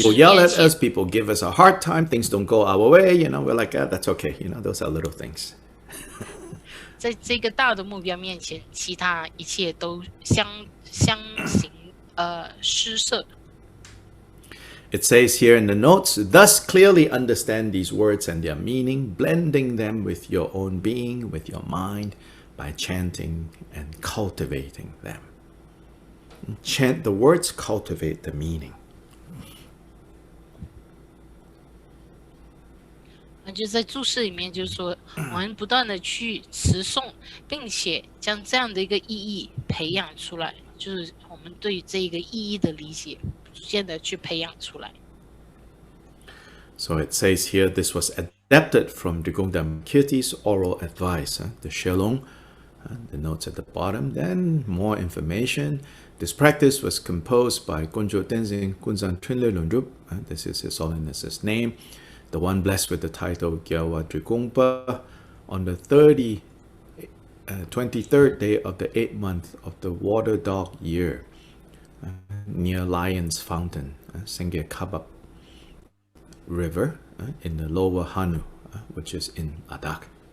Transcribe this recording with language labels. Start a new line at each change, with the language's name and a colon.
English: People yell at us, people give us a hard time, things don't go our way, we're like, that's okay, those are little things.
Chinese: 在这个大的目标面前，其他一切都相形失色。
English: It says here in the notes, thus clearly understand these words and their meaning, blending them with your own being, with your mind, by chanting and cultivating them. Chant the words, cultivate the meaning.
Chinese: 就在注释里面就是说，我们不断的去持诵，并且将这样的一个意义培养出来，就是我们对这个意义的理解，逐渐的去培养出来。
English: So it says here, this was adapted from Drigongdam Kirti's oral advice, the Shelong, the notes at the bottom. Then more information. This practice was composed by Gonjo Tenzin Kunzang Trinle Lundrup. This is His Holiness's name, the one blessed with the title Gyawa Drigongpa, on the 23rd day of the 8th month of the water dog year, near Lion's Fountain, Sengye Kabab River, in the lower Hanu, which is in Adak.